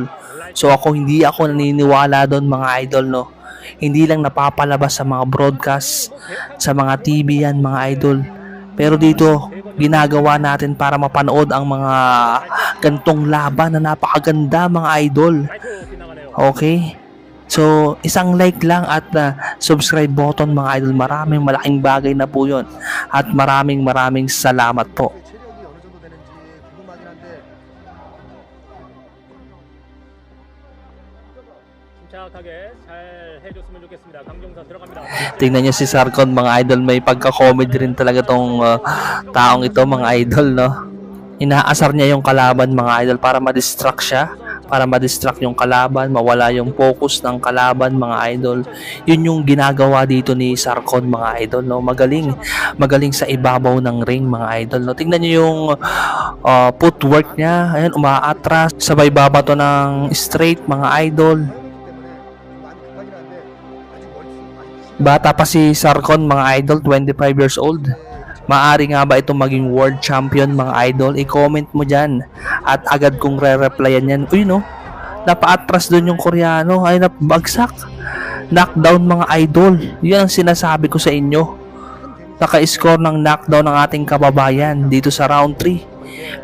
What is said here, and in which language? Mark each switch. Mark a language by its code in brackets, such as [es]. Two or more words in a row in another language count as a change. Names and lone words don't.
[tl] So hindi ako naniniwala doon mga idol, no. Hindi lang napapalabas sa mga broadcast, sa mga TV yan mga idol. Pero dito, ginagawa natin para mapanood ang mga gantong laban na napakaganda mga idol. [ko] 라이트 빗나가네요. [tl] Okay? So, isang like lang at [en] subscribe button [tl] mga idol. Maraming malaking bagay na po yun. At maraming salamat po. [ko] 체력이 어느 정도 되는지 궁금하긴 한데 침착하게 잘 해줬으면 좋겠습니다. 강정선 들어갑니다. [tl] Tingnan nyo si Sarkon mga idol. May pagka-comedy rin talaga tong taong ito mga idol, no? Inaasar niya yung kalaban mga idol para ma-distract siya. Para ma-distract yung kalaban, mawala yung focus ng kalaban mga idol. Yun yung ginagawa dito ni Sarkon mga idol, no? Magaling sa ibabaw ng ring mga idol, no? Tingnan niyo yung footwork niya. Ayan, umaatras, sabay babato ng straight mga idol. [ko] 때문에 많이 급하긴 한데 아직 멀티 많이 [tl] Bata pa si Sarkon mga idol, 25 [en] years old. [tl] Maari nga ba itong maging [en] world champion [tl] mga idol? I-comment mo dyan. At agad kong re-replyan yan. Uy no, napaatras dun yung Koreano. Ay napabagsak. Knockdown mga idol. Yan ang sinasabi ko sa inyo. Naka-score ng knockdown ng ating kababayan dito sa round 3.